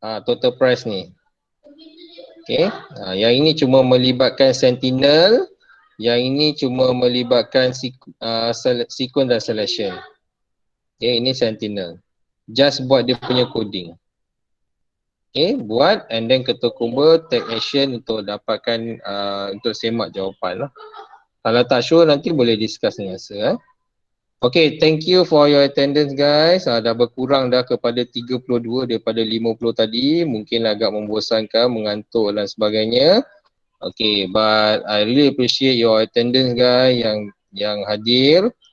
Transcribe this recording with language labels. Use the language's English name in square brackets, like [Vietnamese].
[Malay] Total price ni. Okay, yang ini cuma melibatkan sentinel, yang ini cuma melibatkan sequence dan selection. Okay, ini sentinel. Just buat dia punya coding. Okay, buat and then ketua kumba [English] take action [Malay] untuk dapatkan untuk semak jawapan lah. Kalau tak sure nanti boleh discuss dengan saya. [English] Okay, thank you for your attendance guys. [Malay] Dah berkurang dah kepada 32 daripada 50 tadi. Mungkin agak membosankan, mengantuk dan sebagainya. [English] Okay, but I really appreciate your attendance guys [Malay] yang hadir.